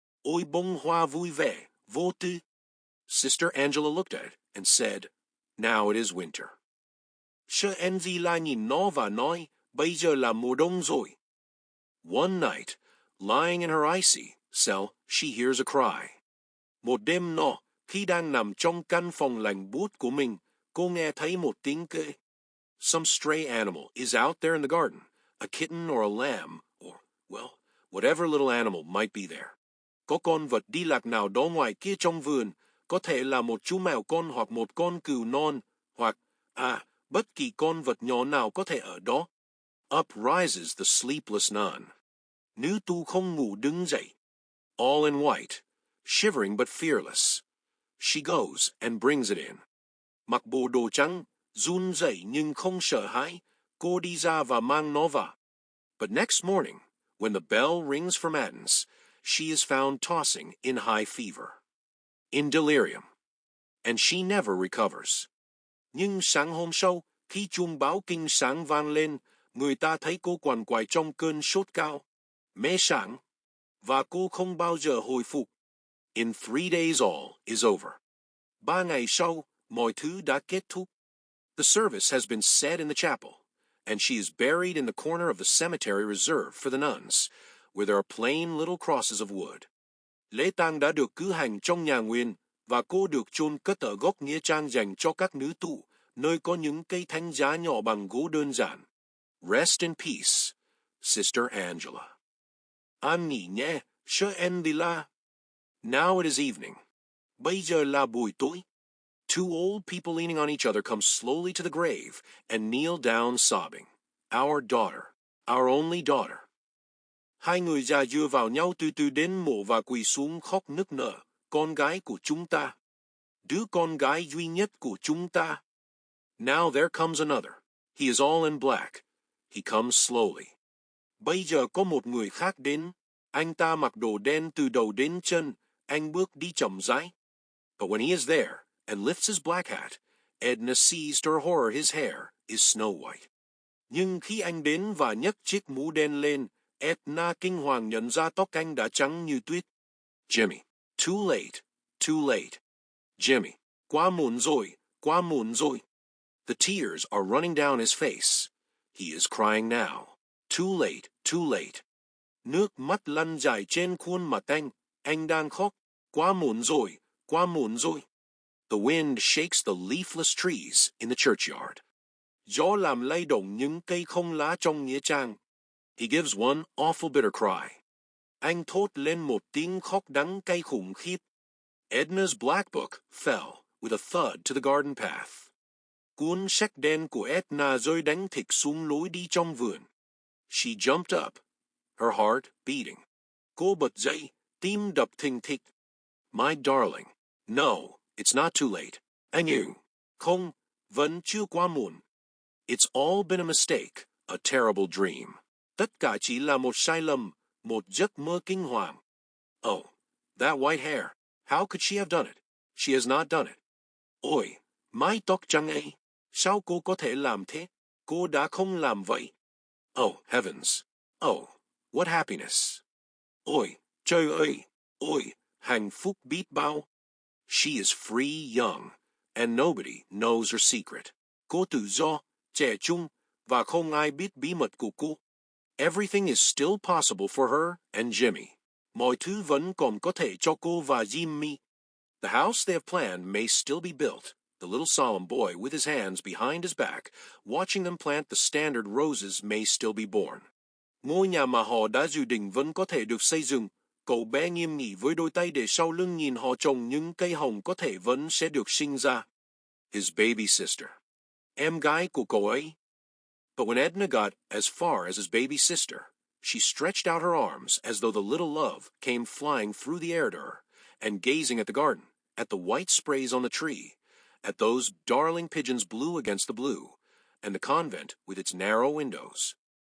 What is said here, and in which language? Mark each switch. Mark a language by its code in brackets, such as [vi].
[vi] Ôi bông hoa vui vẻ, vô tư. [en] Sister Angela looked at it and said, Now it is winter. [vi] Sir Angela nhìn nó và nói, bây giờ là mùa đông rồi. [en] One night, lying in her icy cell, she hears a cry. [vi] Một đêm nọ, khi đang nằm trong căn phòng lạnh buốt của mình, cô nghe thấy một tiếng kêu. [en] Some stray animal is out there in the garden, a kitten or a lamb, or, well, whatever little animal might be there. [vi] Có con vật đi lạc nào đó ngoài kia trong vườn, có thể là một chú mèo con hoặc một con cừu non, hoặc, bất kỳ con vật nhỏ nào có thể ở đó. [en] Up rises the sleepless nun. [vi] Nữ tu không ngủ đứng dậy. [en] All in white, shivering but fearless. She goes and brings it in. [vi] Mặc bộ đồ trắng, run rẩy nhưng không sợ hãi, cô đi ra và mang nó vào. [en] But next morning, when the bell rings for matins, she is found tossing in high fever, in delirium, and she never recovers. [vi] Nhưng sáng hôm sau, khi chuông báo kinh sáng vang lên, người ta thấy cô quằn quại trong cơn sốt cao, mê sảng, và cô không bao giờ hồi phục. [en] In 3 days all is over. [vi] 3 ngày sau, mọi thứ đã kết thúc. [en] The service has been said in the chapel, and she is buried in the corner of the cemetery reserved for the nuns, where there are plain little crosses of wood. [vi] Lễ tang đã được cử hành trong nhà nguyện, và cô được chôn cất ở góc nghĩa trang dành cho các nữ tu, nơi có những cây thánh giá nhỏ bằng gỗ đơn giản. [en] Rest in peace, Sister Angela. [vi] An nghỉ nhé, Sir Angela. [en] Now it is evening. [vi] Bây giờ là buổi tối. [en] Two old people leaning on each other come slowly to the grave and kneel down sobbing. Our daughter, our only daughter. [vi] Hai người già dựa vào nhau từ từ đến mộ và quỳ xuống khóc nức nở. Con gái của chúng ta. Đứa con gái duy nhất của chúng ta. [en] Now there comes another. He is all in black. He comes slowly. [vi] Bây giờ có một người khác đến. Anh ta mặc đồ đen từ đầu đến chân. Anh bước đi chậm rãi. [en] But when he is there and lifts his black hat, Edna sees to her horror his hair is snow white. [vi] Nhưng khi anh đến và nhấc chiếc mũ đen lên, Edna kinh hoàng nhận ra tóc anh đã trắng như tuyết. Jimmy, [en] too late, too late. [vi] Jimmy, quá muộn rồi, quá muộn rồi. [en] The tears are running down his face. He is crying now. Too late, too late. [vi] Nước mắt lăn dài trên khuôn mặt anh đang khóc. Quá muộn rồi, quá muộn rồi. [en] The wind shakes the leafless trees in the churchyard. [vi] Gió làm lay động những cây không lá trong nghĩa trang. [en] He gives one awful bitter cry. [vi] Anh thốt lên một tiếng khóc đắng cay khủng khiếp. [en] Edna's black book fell with a thud to the garden path. [vi] Cuốn sách đen của Edna rơi đánh thịch xuống lối đi trong vườn. [en] She jumped up, her heart beating. [vi] Cô bật dậy, tim đập thình thịch. [en] My darling, no, it's not too late. [vi] Anh yêu, không, vẫn chưa quá muộn. [en] It's all been a mistake, a terrible dream. [vi] Tất cả chỉ là một sai lầm, một giấc mơ kinh hoàng. [en] Oh, that white hair. How could she have done it? She has not done it. [vi] Ôi, mái tóc trắng ấy. Sao cô có thể làm thế? Cô đã không làm vậy. [en] Oh, heavens. Oh, what happiness. [vi] Ôi, trời ơi. Ôi, hạnh phúc biết bao. [en] She is free young, and nobody knows her secret. [vi] Cô tự do, trẻ trung, và không ai biết bí mật của cô. [en] Everything is still possible for her and Jimmy. [vi] Mọi thứ vẫn còn có thể cho cô và Jimmy. [en] The house they have planned may still be built. The little solemn boy with his hands behind his back, watching them plant the standard roses may still be born. [vi] Ngôi nhà mà họ đã dự định vẫn có thể được xây dựng. Cậu bé nghiêm nghị với đôi tay để sau lưng nhìn họ trồng những cây hồng có thể vẫn sẽ được sinh ra. [en] His baby sister. [vi] Em gái của cậu ấy. [en] But when Edna got as far as his baby sister, she stretched out her arms as though the little love came flying through the air to her, and gazing at the garden, at the white sprays on the tree, at those darling pigeons blue against the blue, and the convent with its narrow windows.